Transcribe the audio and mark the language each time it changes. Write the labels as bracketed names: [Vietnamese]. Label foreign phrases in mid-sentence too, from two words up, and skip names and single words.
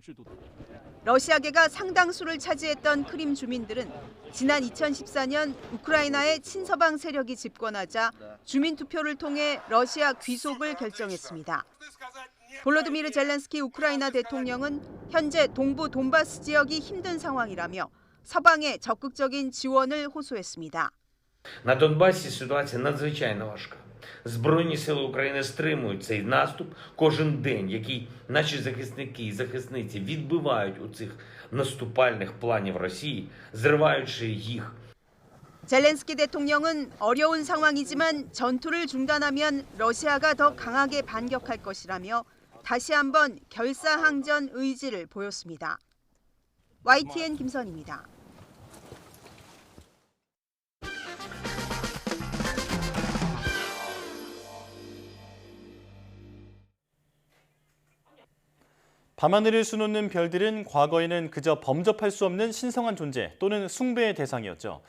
[Korean] 러시아계가 상당수를 차지했던 크림 주민들은 지난 2014년 우크라이나의 친서방 세력이 집권하자 주민투표를 통해 러시아 귀속을 결정했습니다. 볼로디미르 젤렌스키 우크라이나 대통령은 현재 동부 돈바스 지역이 힘든 상황이라며 서방에 적극적인 지원을 호소했습니다. [Ukrainian] На Донбасі ситуація надзвичайно важка. Збройні сили України стримують цей наступ кожен день, який наші захисники і захисниці відбивають у цих наступальних планів Росії, зриваючи їх. [Korean] 젤렌스키 대통령은 어려운 상황이지만 전투를 중단하면 러시아가 더 강하게 반격할 것이라며 다시 한번 결사항전 의지를 보였습니다. YTN 김선입니다. 밤하늘을 수놓는 별들은 과거에는 그저 범접할 수 없는 신성한 존재 또는 숭배의 대상이었죠.